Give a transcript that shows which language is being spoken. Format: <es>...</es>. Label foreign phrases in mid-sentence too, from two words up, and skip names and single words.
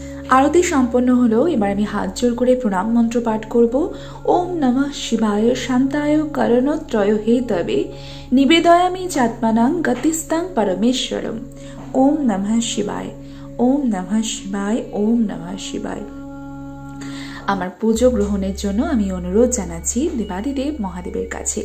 <bn>আরতি সম্পন্ন হলো। এবার আমি হাত জোর করে প্রণাম মন্ত্র পাঠ করব।</bn> <sa>ওম নমঃ শিবায় শান্তায় করণত্রয় হে তবে নিবেদয়ামি চাত্মানাং গতিস্তাং পরমেশ্বরম। ওম নমঃ শিবায়, ওম নমঃ শিবায়, ওম নমঃ শিবায়।</sa> <bn>আমার পুজো গ্রহণের জন্য আমি অনুরোধ জানাচ্ছি দেবাদিদেব মহাদেবের কাছে।</bn>